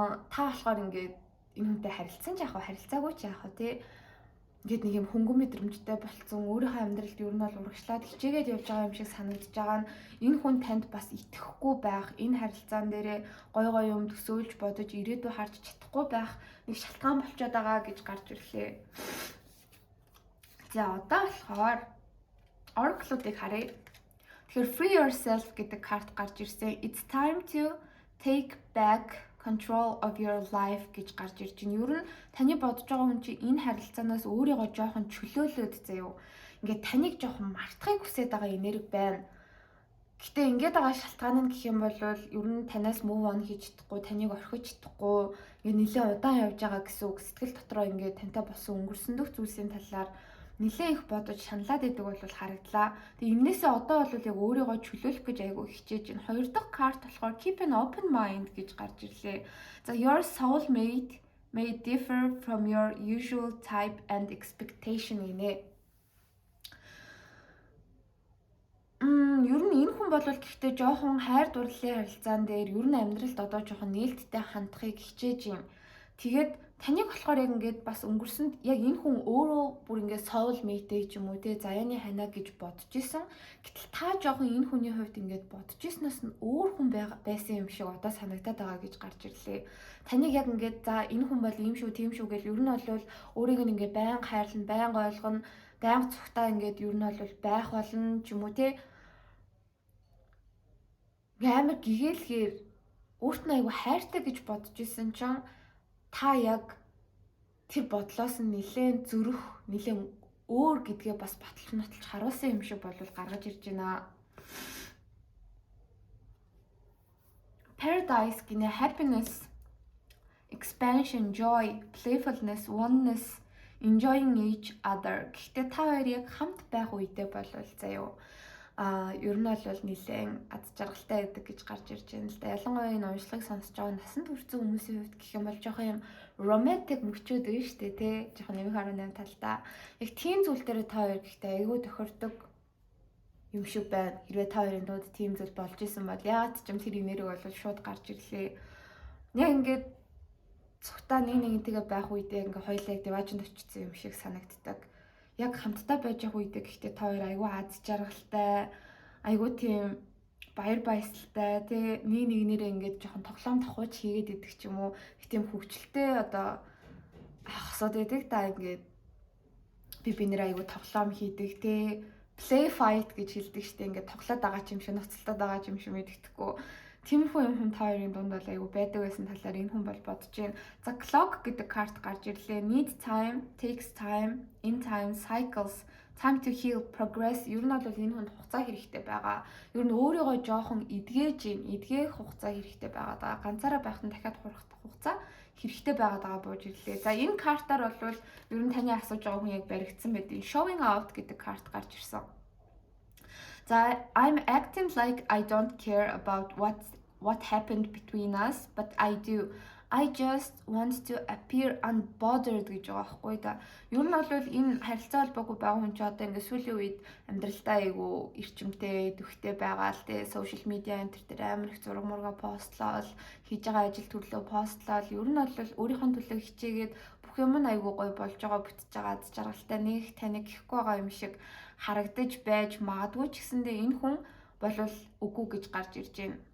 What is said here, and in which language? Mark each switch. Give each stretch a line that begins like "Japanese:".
Mongolian: та болохоор ингээд энэ хүнтэй харилцсан ч яах вэ, харилцаагүй ч яах вэ ингээд нэг юм хөнгөн мэдрэмжтэй болцсон, өөрийнхөө амьдралд ер нь бол урагшлаад хичээгээд явж байгаа юм шиг санагдаж байгаа нь энэ хүн танд бас итгэхгүй байх, энэ харилцаан дээрээ гой юм төсөөлж бодож ирээдүй харж чадахгүй байх нэг шалтгаан болчиход байгаа гэж гарч ирлээ. За одоо болохоор Oracle-уудыг харъя. Тэгэхээр Free Yourself гэдэг карт гарч ирсэн.
English: It's time to take back control of your life
Mongolian: гэж гарч ирж байна. Ер нь таны бодож байгаа хүн чи энэ харилцаанаас өөрийгөө жоохон чөлөөлөөд заяа. Ингээд таныг жоохон мартахыг хүсэж байгаа энерги байна. Гэтэ ингээд байгаа шалтгаан нь гэх юм бол ер нь танаас
English: move on
Mongolian: хийж чадахгүй, таныг орхиж чадахгүй, ингээд нэлээд удаан явж байгаа гэсэн үг. Сэтгэл дотроо ингээд тантай болсон өнгөрсөн дөх зүйлсийн талаар нэлээд их бодож шаналаад идэг бол харагдлаа. Тэгээ энээсээ одоо бол яг өөрийгөө чөлөөлөх гэж айгүй хичээж байна. Хоёр дахь карт болохоор
English: keep an open mind
Mongolian: гэж гарч ирлээ.
English: За your soulmate may differ from your usual type and expectation
Mongolian: гинэ. Ер нь энэ хүн бол гэхдээ жоохон хайр дурлалын харилцаан дээр ер нь амьдралд одоо жоохон нээлттэй хандахыг хичээж юм. Тэгээд таныг болохоор яг ингээд бас өнгөрсөнд яг энэ хүн өөрөө бүр ингээд soul mate ч юм уу заяаны ханаа гэж бодож исэн. Гэтэл та жоохон энэ хүний хувьд ингээд бодож иснээс нь өөр хүн байсан юм шиг одоо санагдаад байгаа гэж гарч ирлээ. Таныг яг ингээд за энэ хүн бол ийм шүү тийм шүү гэж ер нь бол өөрийг нь ингээд байнга хайрлна, байнга ойлгоно, байнга цухтаа ингээд ер нь бол байх болно ч юм уу амар гэгээлхээр өөрт нь айгүй хайртай гэж бодож исэн чинь та яг тэр бодлоос нь нэлээд зөрөх, нэлээд өөр гэдгээ бас баталж нотолж харуулсан юм шиг бол гаргаж ирж байна.
English: Paradise
Mongolian: гинэ
English: happiness, expansion, joy, playfulness, oneness, enjoying each other.
Mongolian: Гэхдээ та хоёр яг хамт байх үедээ бол заяа ер нь бол нэлээд аз жаргалтай байдаг гэж гарч ирж байна л да. Ялангуяа энэ уншлагыг сонсож байгаа насанд хүрсэн хүмүүсийн хувьд гэх юм бол жоохон юм романтик мөчүүд байна шүү дээ, жоохон нэмэх 18 талдаа. Яг тийм зүйл дээр та хоёр гэхдээ айгүй тохирдог юм шиг байна. Хэрвээ та хоёрын дунд тийм зүйл болж исэн бол яагаад ч юм тэр энерги бол шууд гарч ирлээ. Яг ингээд цухтаа нэгнтэйгээ байх үедээ ингээ хоёлаа диваажинд очсон юм шиг санагддаг. Яг хамтдаа байж явах үедээ гэхдээ та хоёр айгүй аз жаргалтай, айгүй тийм баяр баясгалтай нэг нэгнээрээ ингээд жоохон тоглоом тохууч хийгээд идэх ч юм уу. Их тийм хөвгчлөлтэй одоо хасаад байдаг та ингээд би нэр айгүй тоглоом хийдэг
English: play fight
Mongolian: гэж хэлдэг штеп ингээд тоглоод байгаа ч юм шиг ноцтолдод байгаа ч юм шиг мэддэхгүй. Тиймэрхүү юм та хоёрын дунд бол айгүй байдаг байсан талаар энэ хүн бол бодож байна. За clock гэдэг карт гарч ирлээ.
English: Need time, takes time, in time, cycles, time to heal, progress.
Mongolian: Ер нь бол энэ хүнд хугацаа хэрэгтэй байгаа. Ер нь өөрийгөө жоохон эдгээх хугацаа хэрэгтэй байгаа даа. Ганцаараа байхад нь дахиад хурах хугацаа хэрэгтэй байгаа бууж ирлээ. За энэ картаар бол ер нь таны асууж байгаа хүн яг баригдсан байдیں۔ Showing out гэдэг карт гарч ирсэн.
English: За I'm acting like I don't care about what happened between us, but I do. I just want to appear unbothered
Mongolian: гэж байгаа байхгүй да. Ер нь бол энэ харилцаа холбоогүй байгаа хүн ч одоо ингээд сүүлийн үед амьдралдаа айгүй эрчимтэй, дөхтэй байгаа л те. Social media энэ төр амар их зураг мурга постлол, хийж байгаа ажил төрлөө постлол. Ер нь бол өөрийнхөө төлөө хичээгээд бүх юм нь айгүй гоё болж байгаа, бүтэж байгаа, аз жаргалтай нэг таныг гэхгүй байгаа юм шиг харагдаж байж магадгүй ч гэсэндээ энэ хүн бол үгүй гэж гарч ирж байна.